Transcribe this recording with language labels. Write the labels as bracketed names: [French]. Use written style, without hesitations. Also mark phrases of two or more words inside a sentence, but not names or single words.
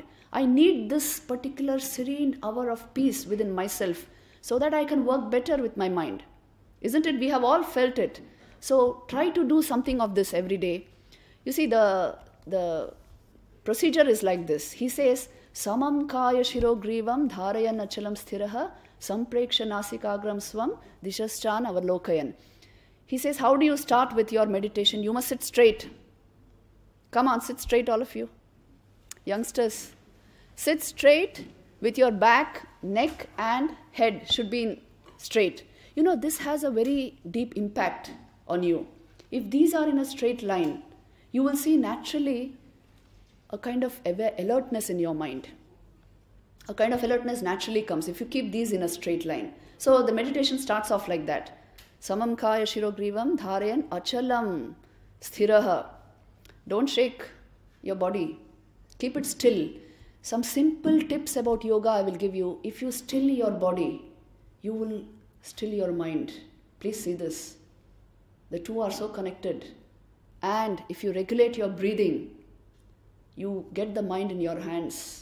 [English] I need this particular serene hour of peace within myself so that I can work better with my mind. Isn't it? We have all felt it. So try to do something of this every day. You see, the procedure is like this. He says, [Sanskrit] समं काय शिरोग्रीवं धारयन् अचलं स्थिरः सम्प्रेक्ष्य नासिकाग्रं स्वं दिशश्च अनवलोकयन्. [English] He says, how do you start with your meditation? You must sit straight. Come on, sit straight, all of you. youngsters, sit straight with your back, neck and head should be straight. You know, this has a very deep impact on you. If these are in a straight line, you will see naturally a kind of alertness in your mind. A kind of alertness naturally comes if you keep these in a straight line. So the meditation starts off like that. [Sanskrit] समं काय शिरोग्रीवं धारयन् अचलं स्थिरः. [English] Don't shake your body. Keep it still. Some simple tips about yoga I will give you. If you still your body, you will still your mind. Please see this. The two are so connected. And if you regulate your breathing, you get the mind in your hands.